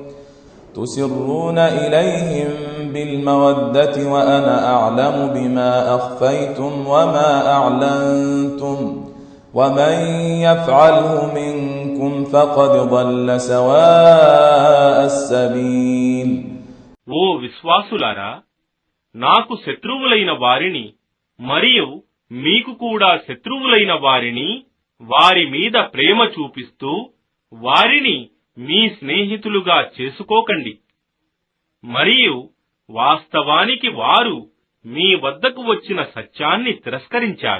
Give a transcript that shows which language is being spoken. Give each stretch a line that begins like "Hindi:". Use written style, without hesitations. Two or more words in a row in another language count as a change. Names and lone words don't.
Arabic: تسرون إليهم بالمودة وأنا أعلم بما أخفيتم وما أعلنتم ومن يفعله منكم فقد ضل سواء السبيل.
Telugu: ఓ విశ్వాసులారా, నాకు శత్రువులైన వారిని మరియు మీకు కూడా శత్రువులైన వారిని వారి మీద ప్రేమ చూపిస్తూ వారిని మీ స్నేహితులుగా చేసుకోకండి. మరియు వాస్తవానికి వారు మీ వద్దకు వచ్చిన సత్యాన్ని తిరస్కరించారు.